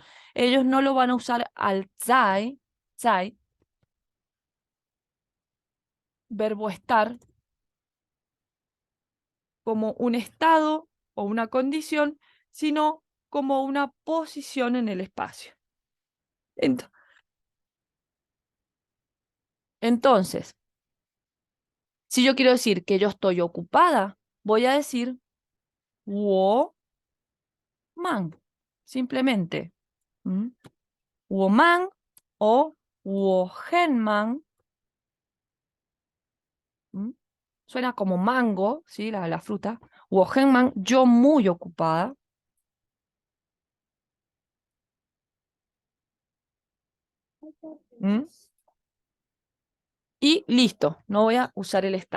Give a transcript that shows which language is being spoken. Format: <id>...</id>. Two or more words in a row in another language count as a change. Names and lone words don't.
<es>Ellos no lo van a usar al sei, verbo estar, como un estado o una condición, sino como una posición en el espacio. Entonces, si yo quiero decir que yo estoy ocupada, voy a decir</es> <zh>我忙,</zh> <es>simplemente.</es> <zh>¿Mm? 我忙 o 我很忙.</zh> <es>¿Mm? Suena como mango, ¿sí? La fruta.</es> <zh>我很忙,</zh> <es>yo muy ocupada. ¿Mm? Y listo, no voy a usar el estar.</es>